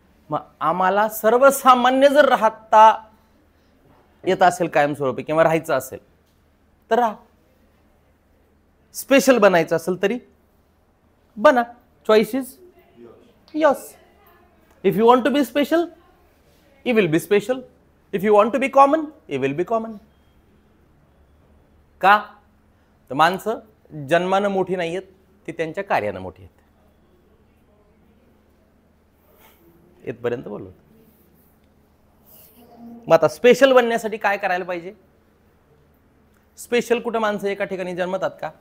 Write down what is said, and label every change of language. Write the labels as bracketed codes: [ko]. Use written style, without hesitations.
[mr] मग आम्हाला सर्वसामान्य जर राहता येत असेल कायमस्वरूपी, किंवा राहायचं असेल तर राहा. स्पेशल बनायचं असेल तरी बना. [en] Choice is yours. If you want to be special, you will be special. If you want to be common, you will be common. [mr] का? तर माणसं जन्मानं मोठी नाही आहेत, ती त्यांच्या कार्यानं मोठी आहेत. इथपर्यंत बोललो. मग आता स्पेशल बनण्यासाठी काय करायला पाहिजे? स्पेशल कुठं माणसं एका ठिकाणी जन्मतात का?